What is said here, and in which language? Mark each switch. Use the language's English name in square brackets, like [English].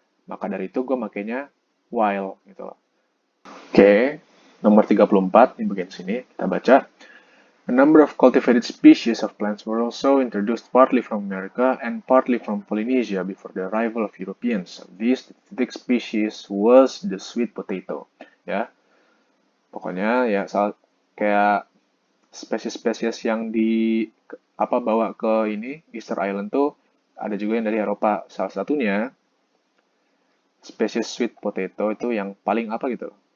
[Indonesian] Maka dari itu gue makainya while gitu loh. Oke, nomor 34 di bagian sini kita baca. [English] A number of cultivated species of plants were also introduced partly from America and partly from Polynesia before the arrival of Europeans. This specific species was the sweet potato. [Indonesian] Ya, pokoknya ya kayak spesies-spesies yang bawa ke ini Easter Island tuh ada juga yang dari Eropa. Salah satunya spesies sweet potato itu yang paling gitu.